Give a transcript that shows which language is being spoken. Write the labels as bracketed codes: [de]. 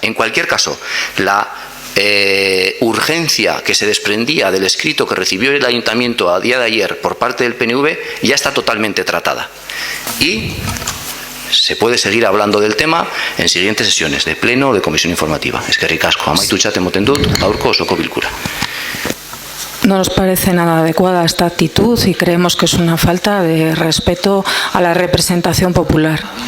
[es] En cualquier caso, la urgencia que se desprendía del escrito que recibió el ayuntamiento a día de ayer por parte del PNV ya está totalmente tratada. Y se puede seguir hablando del tema en siguientes sesiones de pleno o de comisión informativa. [eu] Eskerrik asko. Amaitutxat ematen dut, gaurko osoko bilkura. [es] No nos parece nada adecuada esta actitud y creemos que es una falta de respeto a la representación popular.